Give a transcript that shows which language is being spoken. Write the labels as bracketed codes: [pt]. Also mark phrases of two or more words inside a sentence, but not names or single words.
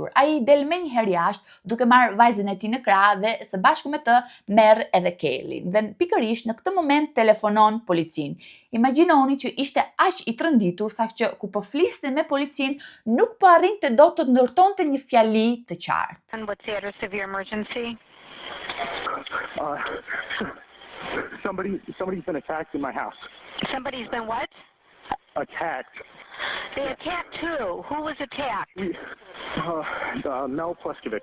[sq] Ai del menjëherë jashtë duke marrë vajzën e tij në krah dhe së bashku me të merr edhe Kaylee. Dhe pikërisht në këtë moment telefonon policinë. Imagjinoni që ishte aq i trënditur saqë ku po fliste me policinë nuk po arrinte dot të ndërtonte një fjali të qartë. [en] And what's the address of your emergency? Somebody's been attacked in my house. Somebody's been what? Attacked. They attacked who? Who was attacked? Mel Pleskovic.